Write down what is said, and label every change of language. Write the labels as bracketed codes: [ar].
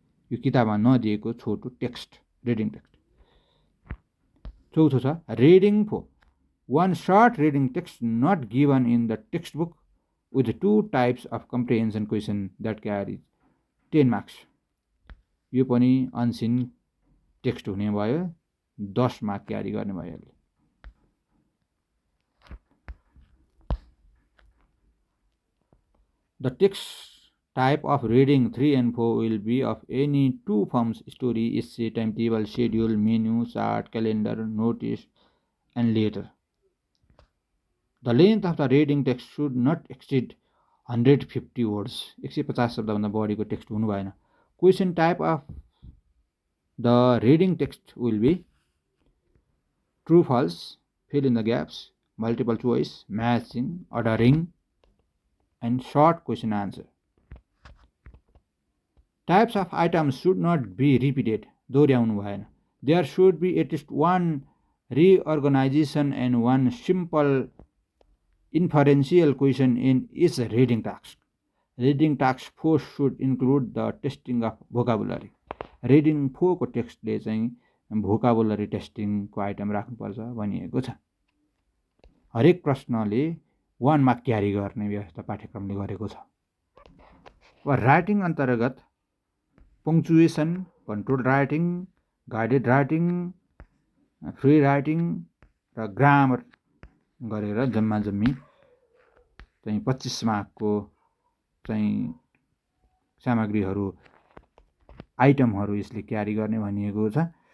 [ne] यो किताबमा नदिएको छोटो टेक्स्ट रिडिङ टेक्स्ट। चौथो छ reading [en] 4 one short reading text not given in the textbook with 2 types of comprehension question that carries 10 marks. [ne] यो पनि अनसिन टेक्स्ट हुने भयो, 10 मार्क क्यारी गर्ने भयो। [en] The text type of reading 3 and 4 will be of any 2 forms: story, essay, timetable, schedule, menu, chart, calendar, notice, and letter. The length of the reading text should not exceed 150 words. [ne] 150 शब्दभन्दा बढीको text हुनु भएन। [en] Question type of the reading text will be true, false, fill in the gaps, multiple choice, matching, ordering, and short question answer. Types of items should not be repeated. [ne] दोहोऱ्याउनु भएन। [en] There should be at least one reorganization and one simple inferential question in each reading task. Reading task 4 should include the testing of vocabulary. [ne] Reading 4 को टेक्स्टले चाहिँ vocabulary टेस्टिङको item राख्नुपर्छ भनिएको छ। हरेक प्रश्नले 1 mark क्यारी गर्ने व्यवस्था पाठ्यक्रमले गरेको छ। अब राइटिङ अन्तर्गत पङ्क्चुएसन, control writing, guided writing, free writing र ग्रामर गरेर जम्मा जम्मी चाहिँ 25 मार्कको चाहिँ सामग्रीहरू आइटमहरू यसले क्यारी गर्ने भनिएको छ।